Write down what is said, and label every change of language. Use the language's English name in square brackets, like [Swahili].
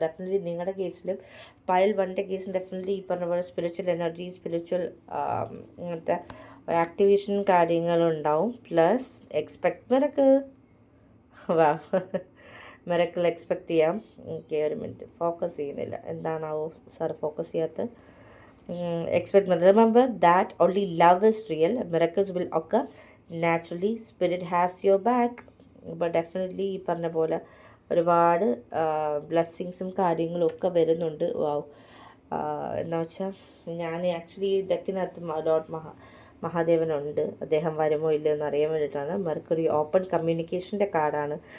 [Malayalam] Definitely നിങ്ങളുടെ കേസിലും pile 1ൻ്റെ കേസിൽ ഡെഫിനറ്റ്ലി ഈ പറഞ്ഞ പോലെ സ്പിരിച്വൽ എനർജി, സ്പിരിച്വൽ ഇങ്ങനത്തെ ഒരു ആക്ടിവേഷൻ കാര്യങ്ങളുണ്ടാവും. Plus miracle. വാ, മിറക്കിൾ എക്സ്പെക്റ്റ് ചെയ്യാം. ഓക്കെ, ഒരു മിനിറ്റ്, ഫോക്കസ് ചെയ്യുന്നില്ല, എന്താണാവോ സാർ ഫോക്കസ് ചെയ്യാത്ത. [English] Expect, remember that only love is real. Miracles will occur naturally. Spirit has your back. But definitely [Malayalam] ഈ പറഞ്ഞ പോലെ ഒരുപാട് ബ്ലെസ്സിങ്സും കാര്യങ്ങളും ഒക്കെ വരുന്നുണ്ട്. വാവ്, എന്താ വെച്ചാൽ ഞാൻ ആക്ച്വലി ഡെക്കിനകത്ത് ലോർഡ് മഹാദേവനുണ്ട്. അദ്ദേഹം വരുമോ ഇല്ലയോ എന്ന് അറിയാൻ വേണ്ടിയിട്ടാണ്. മെർക്കുറി ഓപ്പൺ കമ്മ്യൂണിക്കേഷൻ്റെ കാർഡാണ്.